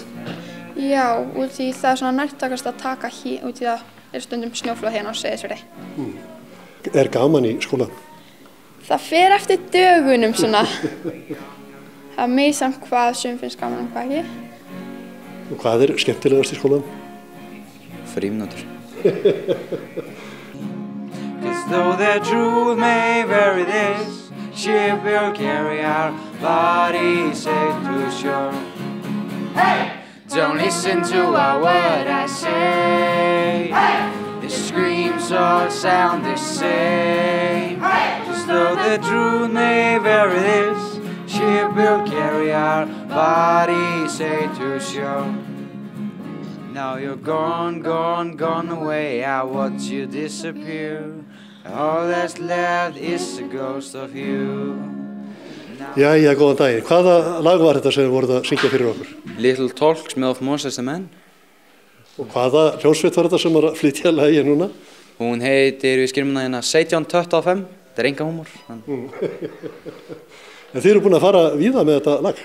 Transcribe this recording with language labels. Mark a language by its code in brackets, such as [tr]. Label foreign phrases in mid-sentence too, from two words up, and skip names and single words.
[is] Já, út í það er svona nærtækast að taka út í það stundum snjóflóð hérna á Seyðisfirði. Er gaman í skólan? Það fer eftir dögunum svona. Það er misjafnt hvað sum finnst gaman og hvað ekki. Og hvað er skemmtilegast í skólan? Frímínútur. [en] Cause though the truth may vary, this ship will carry our bodies safe to shore. Hey! Don't listen to a word I say. Hey! The screams all sound the same. Hey! Just though the truth may vary, this ship will carry our bodies safe to shore. Now you're gone, gone, gone away. I watch you disappear. All that's left is a ghost of you. [is] Jæja, góðan daginn. Hvaða lag var þetta sem þið voruð að syngja fyrir okkur? Little Talks með Of Monsters and Men. Og hvaða hljómsveit var þetta sem var að flytja lagið núna? Hún heitir við skilmuna hérna 1725. Þetta er enga húmor. En þið eru búin að fara víða með þetta lag?